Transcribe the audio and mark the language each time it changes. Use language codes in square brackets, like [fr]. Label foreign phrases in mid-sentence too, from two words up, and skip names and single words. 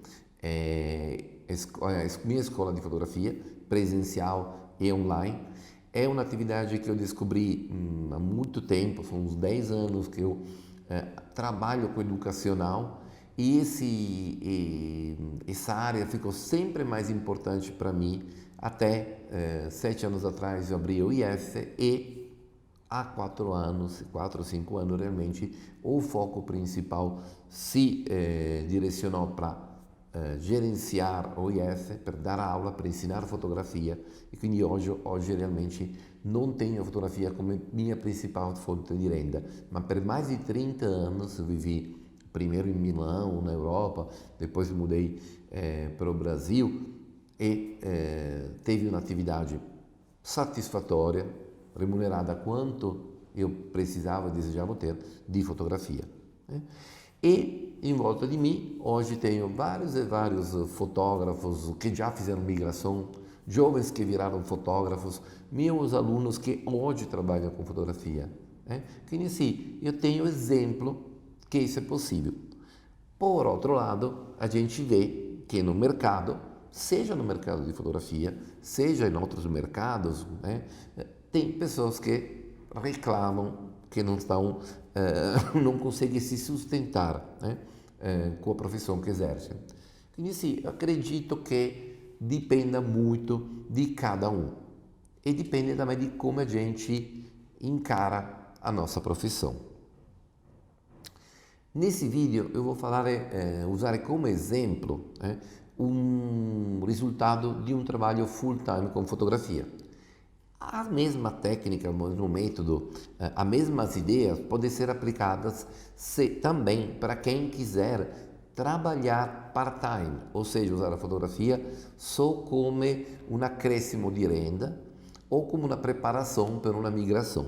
[pt] Minha escola de fotografia, presencial e online, é uma atividade que eu descobri há muito tempo, são uns 10 anos que eu trabalho com educacional e essa área ficou sempre mais importante para mim. Até 7 anos atrás eu abri o IF e há 4 ou 5 anos realmente o foco principal se direcionou para gerenciar o IF, per dar aula, per ensinar fotografia e [it] quindi oggi [pt] realmente non tenho a fotografia come minha principal fonte di renda, [it] ma per [pt] mais de 30 anos eu vivi primeiro em Milão, na Europa, depois mudei para o Brasil e teve uma atividade satisfatória, remunerada quanto eu precisava, desejava ter, de fotografia. E em volta de mim, hoje tenho vários e vários fotógrafos que já fizeram migração, jovens que viraram fotógrafos, meus alunos que hoje trabalham com fotografia. [it] Quindi sì, [pt] eu tenho exemplo que isso é possível. Por outro lado, a gente vê que no mercado seja no mercado de fotografia, seja em outros mercados, né? Tem pessoas que reclamam que não estão, não conseguem se sustentar, né? Com a profissão que exercem. [it] Quindi sì, [pt] acredito [it] che dipenda [pt] muito di cada um e dipende também de como a gente encara a nossa profissão. Nesse vídeo eu vou [it] usare come esempio un risultato di un trabalho [en] full time [pt] com fotografia. A mesma técnica, o mesmo método, as mesmas ideias podem ser aplicadas também para quem quiser trabalhar part-time, ou seja, usar a fotografia só como um acréscimo de renda ou como uma preparação para uma migração.